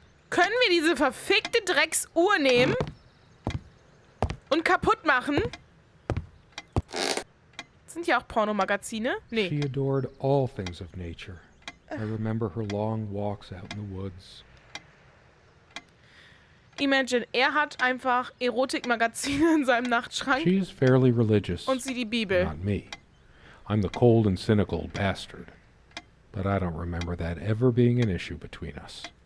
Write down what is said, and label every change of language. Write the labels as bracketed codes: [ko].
[de] Können wir diese verfickte Drecksuhr nehmen und kaputt machen? Sind hier auch Pornomagazine? Nee. [en] She adored all things of nature. I remember her long walks out in the woods. [de] Imagine, er hat einfach Erotikmagazine in seinem Nachtschrank [en] She is fairly religious. [de] und sie die Bibel. [en] Not me. I'm the cold and cynical bastard. But I don't remember that ever being an issue between us.